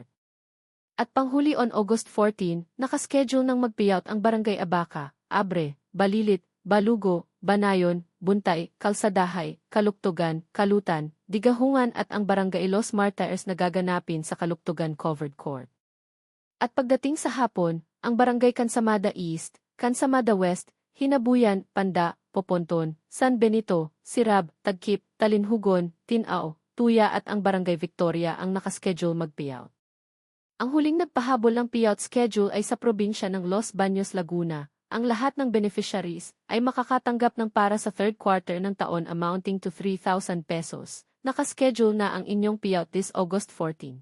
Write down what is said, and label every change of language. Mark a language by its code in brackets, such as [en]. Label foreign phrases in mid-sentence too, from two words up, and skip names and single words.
[tl] At panghuli [en] on August 14, [tl] nakaschedule ng mag-payout ang Barangay Abaca, Abre, Balilit, Balugo, Banayon, Buntay, Kalsadahay, Kaluktugan, Kalutan, Digahungan at ang Barangay Los Martires na gaganapin sa Kaluktugan Covered Court. At pagdating sa hapon, ang Barangay Kansamada East, Kansamada West, Hinabuyan, Panda, Poponton, San Benito, Sirab, Tagkip, Talinhugon, Tinao, Tuya at ang Barangay Victoria ang nakaschedule mag-payout. Ang huling nagpahabol ng payout schedule ay sa probinsya ng Los Baños, Laguna. Ang lahat ng beneficiaries ay makakatanggap ng para sa third quarter ng taon [en] amounting to 3,000 pesos. [tl] Nakaschedule na ang inyong payout [en] this August 14.